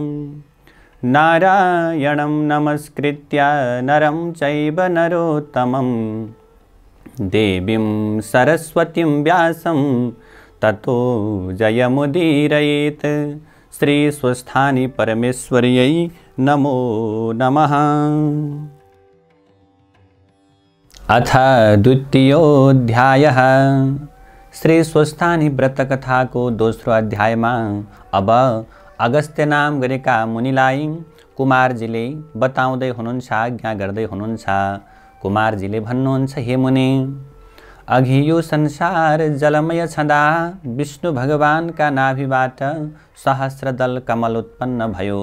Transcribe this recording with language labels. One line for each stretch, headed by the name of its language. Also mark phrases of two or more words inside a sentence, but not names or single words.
Sanskrit: नारायणं नमस्कृत्य नरं चैव नरोत्तमं देवीं सरस्वतीं व्यासं ततो जयमुदीरयेत्। श्री स्वस्थानी परमेश्वर्यै नमो नमः। अथ द्वितीयोऽध्यायः।
Nepali: श्री स्वस्थानी व्रतकथा को दोस्रो अध्यायमा अब अगस्त्य नाम गरेका मुनिलाई कुमारजीले बताउँदै हुनुहुन्छ, आज्ञा गर्दै हुनुहुन्छ। कुमारजीले भन्नुहुन्छ, हे मुनि, अघि यो संसार जलमय छँदा विष्णु भगवानका नाभिबाट सहस्रदल कमल उत्पन्न भयो।